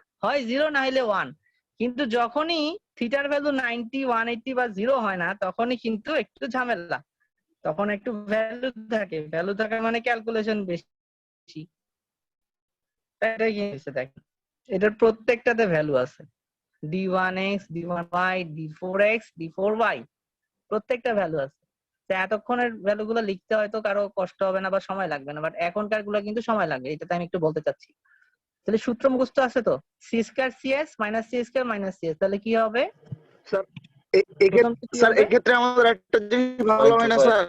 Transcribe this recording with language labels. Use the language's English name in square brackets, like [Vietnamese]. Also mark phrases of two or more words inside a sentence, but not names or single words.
[Bangla] হয় 0 না হলে 1। কিন্তু যখনই [English] thetaর value [Bangla] 90 180 বা 0 হয় না, তখনই কিন্তু একটু ঝামেলা, তখন একটু ভ্যালু থাকে, ভ্যালু থাকে মানে ক্যালকুলেশন বেশি। এটাই কি হচ্ছে দেখেন, এটার প্রত্যেকটাতে ভ্যালু আছে, d1x d1y d4x d4y, প্রত্যেকটা ভ্যালু আছে। তো এতক্ষণের ভ্যালু গুলো লিখতে হয়তো কারো কষ্ট হবে না বা সময় লাগবে না, বাট এখনকার গুলো কিন্তু সময় লাগবে, এটাতে আমি একটু বলতে চাচ্ছি। তাহলে সূত্র মুখস্থ আছে তো, [English] c square cs minus c square minus cs, [Bangla] তাহলে কি হবে স্যার? স্যার এক্ষেত্রে আমাদের একটা জিনিস ভালো হয় না স্যার?